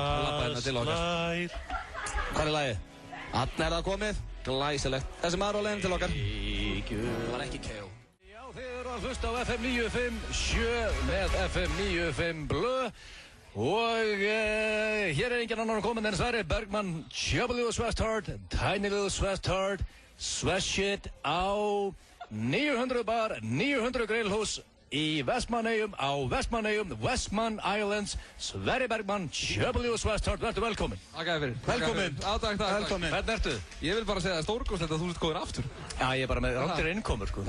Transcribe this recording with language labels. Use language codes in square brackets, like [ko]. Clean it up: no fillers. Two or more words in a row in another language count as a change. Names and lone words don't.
[is] Tard. Hvað er lagið? Þarna það komið, glæsilegt. Þessi maður á leiðin til okkar. Það var ekki K.O. Já, þið eru að hlusta á FM 957 með FM 95 Blö. Og hér engin annan komin en Sverrir Bergman, Chubby Little Swiss Tard, Tiny Little Swiss Tard, Swiss Shit á 900 bar, 900 grillhús í Vestmannaeyjum á Westman Islands. Sverrir Bergman, Chubby Little Swiss Tard, verður velkomin. Takk fyrir. Velkomin. Takk. Velkomin. Hvernig ertu? Ég vil bara segja það stórkostlegt að þú sért góður aftur. Já, ég er bara með ráttir innkomur, sko.